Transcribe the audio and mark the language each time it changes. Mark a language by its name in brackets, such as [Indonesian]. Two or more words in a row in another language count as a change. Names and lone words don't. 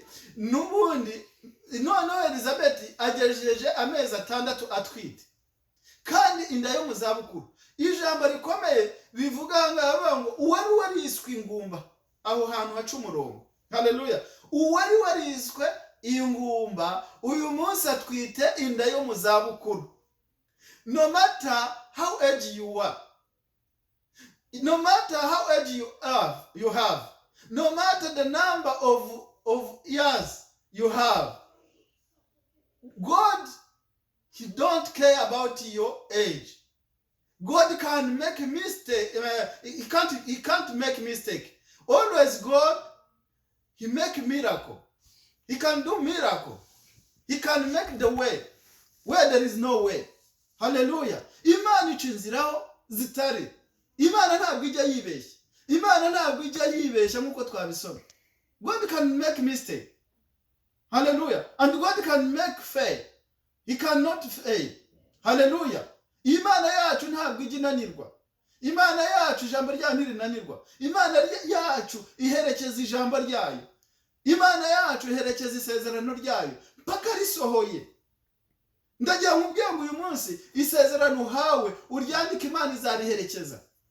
[Kinyarwanda] N'ubundi noneho Elizabeth agejeje amezi 6 atwite, kandi inda yo mu zabukuru. Ijambo rikomeye bivuga ngo uwari wariswe ingumba, aho hantu haca umurongo. Haleluya. Uwari wariswe ingumba uyu munsi atwite inda yo mu zabukuru. [English] No matter how age you are, No matter how age you have, no matter the number of years you have, God, He don't care about your age. God can make a mistake. He can't make mistake. Always God, He make miracle. He can do miracle. He can make the way where there is no way. Hallelujah. [Kinyarwanda] Imana icinziraho zitari. Imana ntabwo ijya yibeshya. Imana ntabwo ijya yibeshya nkuko twabisoma. [English] God can make mistake. Hallelujah. And God can make fail. He cannot fail. Hallelujah. [Kinyarwanda] Imana yacu ntabwo ijya inanirwa. Imana yacu ijambo ryayo ntirinanirwa. Imana yacu iherekeza ijambo ryayo. Imana yacu iherekeza isezerano ryayo mpaka risohoye. Ndagira nkubwiye ngo uyu munsi isezerano uhawe uryandike, Imana izariherekeza.